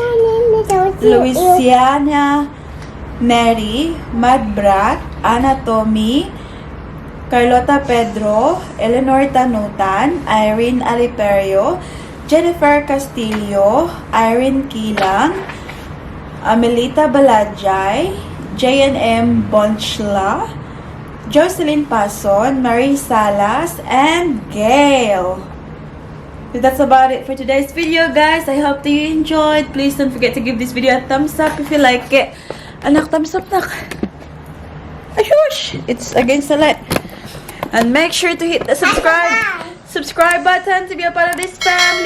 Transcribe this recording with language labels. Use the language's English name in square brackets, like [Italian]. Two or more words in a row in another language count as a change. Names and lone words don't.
[English] Louisiana Mary, Mad Brat, Anna Tommy, Carlota Pedro, Eleanor Tanutan, Irene Aliperio, Jennifer Castillo, Irene Kilang, Amelita Balajay, J&M Bonchla, Jocelyn Pason, Marie Salas, and Gail. So that's about it for today's video, guys. I hope that you enjoyed. Please don't forget to give this video a thumbs up if you like it. [Filipino] Anak, [English] thumbs up, [Filipino] nak. Ayush! [English] It's against the light. And make sure to hit the subscribe button to be a part of this family.